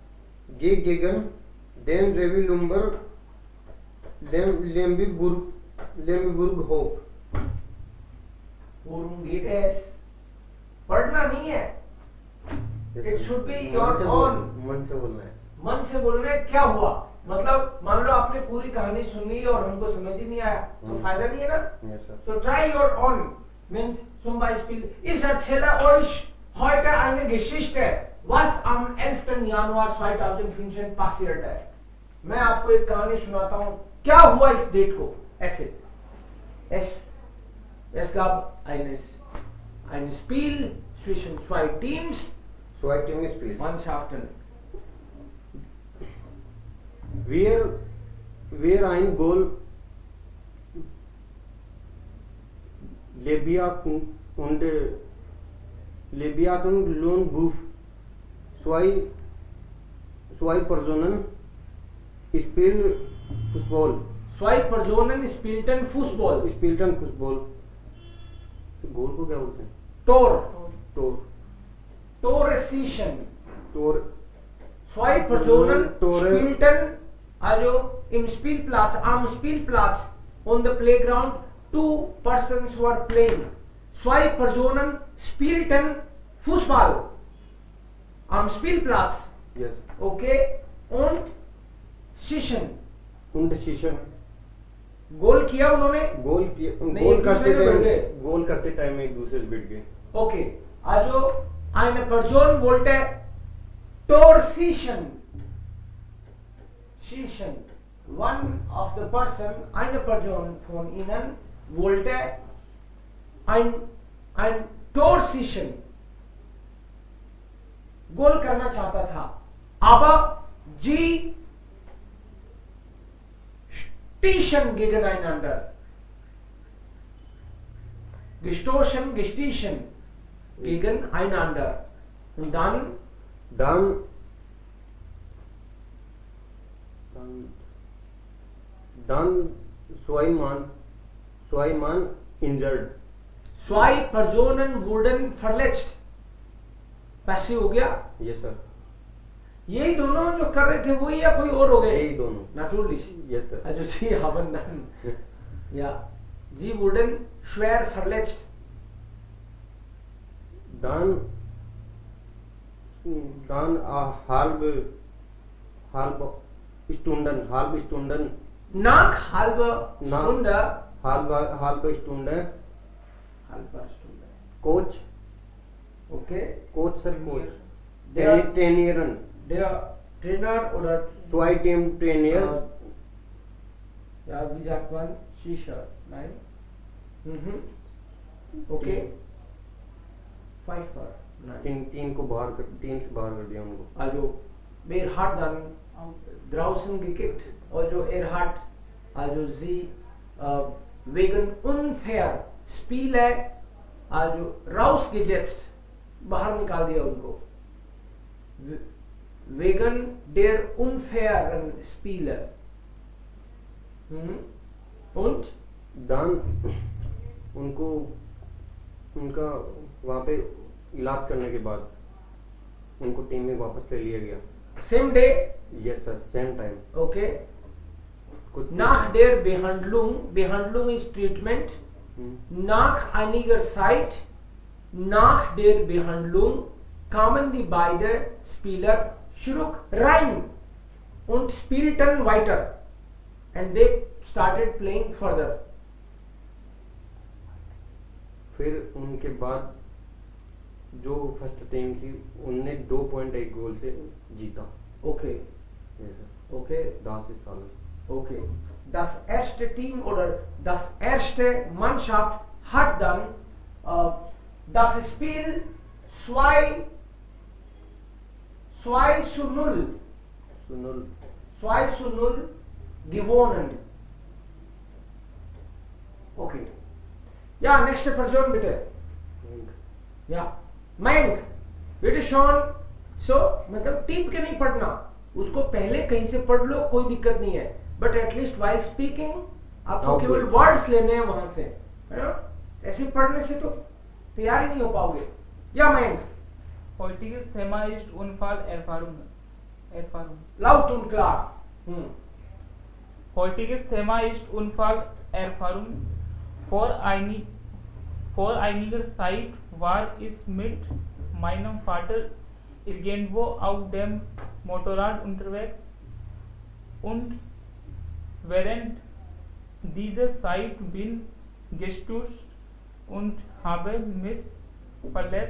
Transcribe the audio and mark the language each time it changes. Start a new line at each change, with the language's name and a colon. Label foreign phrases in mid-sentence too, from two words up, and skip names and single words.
German: den Revi Lemberg-Hof. Worum geht es?
Hindi: पढ़ना नहीं है.
English: It should be your own.
Hindi: मन से बोलना है. मन से बोलना है. क्या हुआ? मतलब मान लो आपने पूरी कहानी सुनी और हमको समझ ही नहीं आया तो फायदा नहीं है ना.
English: Yes, sir. So try your own.
German: Means zum Beispiel, ich erzähle euch heute eine Geschichte, was am 11. Januar 2015 passiert है.
Hindi: मैं आपको एक कहानी सुनाता हूँ. क्या हुआ इस डेट को? ऐसे.
German: Es gab ein Spiel zwischen zwei Teams, Zwei Teams spielen. Mannschaften. Wer ein Goal Lebias und Lohnguf zwei Personen spielen Fußball. Zwei Personen spielten Fußball. Spielten Fußball.
Hindi: गोल को क्या बोलते हैं?
German: Tor. Tore schießen. Tor. Zwei Personen Tore. spielten also im Spielplatz, am Spielplatz
English: on the playground. Two persons were playing.
German: Zwei Personen spielten Fußball am Spielplatz.
English: Yes.
German: Okay. Und schießen. Und schießen.
Hindi: गोल किया उन्होंने. गोल करते टाइम एक दूसरे से भिड़ गए.
English: Okay.
German: Also eine Person wollte Tor schießen.
English: One of the person,
German: eine Person von ihnen wollte ein Tor schießen.
Hindi: गोल करना चाहता था.
German: Aber sie stießen gegeneinander. gestoßen, gestießen, gegeneinander. Und dann dann zwei Mann injured. zwei Personen wurden verletzt.
Hindi: पैसे हो गया.
English: Yes sir.
Hindi: यही दोनों जो कर रहे थे वही या कोई और हो गए? यही दोनों.
German: Natürlich.
English: Yes sir.
German: Also sie haben dann, ja, sie wurden schwer verletzt. Dann halbe Stunden Nach halber Nach- Stunde, halbe Stunde halber Stunde, Coach okay, sir, Coach Der- trainieren der Trainer oder zwei Team Trainer ja, wie sagt man, Shisha, nein, okay, Pfeiffer, nein,
Hindi: टीम से बाहर कर दिया उनको.
German: also wer hat dann draußen gekickt, also hat also sie wegen unfair Spiele also rausgesetzt,
Hindi: बाहर निकाल दिया उनको,
German: wegen der unfairen Spiele. Und
Hindi: dann उनको उनका वहाँ पे इलाज करने के बाद उनको टीम में वापस ले लिया गया.
English: same day, Yes sir, same time. okay,
Hindi: कुछ
German: nach der Behandlung ist Treatment, nach einiger Zeit, nach der Behandlung kamen die beiden Spieler zurück rein und spielten weiter
English: and they started playing further.
Hindi: फिर उनके बाद जो
English: first team
Hindi: थी उनने 2.1 गोल से जीता.
English: Okay, Yes sir. okay,
German: Das ist alles.
English: okay.
German: Das erste Team oder das erste Mannschaft hat dann das Spiel 2-0 सुनल gewonnen. Okay. Ja, nächste Person bitte. Ja, Mayank, bitte schon.
English: So,
Hindi: मतलब टीप के नहीं पढ़ना, उसको पहले कहीं से पढ़ लो, कोई दिक्कत नहीं है,
English: but at least while speaking
Hindi: आपको
English: Okay.
Hindi: केवल वर्ड्स लेने हैं वहां से, है ना? ऐसे पढ़ने से तो तैयार ही नहीं हो पाओगे. या मयंक,
German: Heutiges Thema ist Unfallerfahrung. laut und klar. Heutiges Thema ist Unfallerfahrung. Vor einiger Zeit war ich mit meinem Vater irgendwo auf dem Motorrad unterwegs und während dieser Zeit bin gestürzt und habe mich verletzt.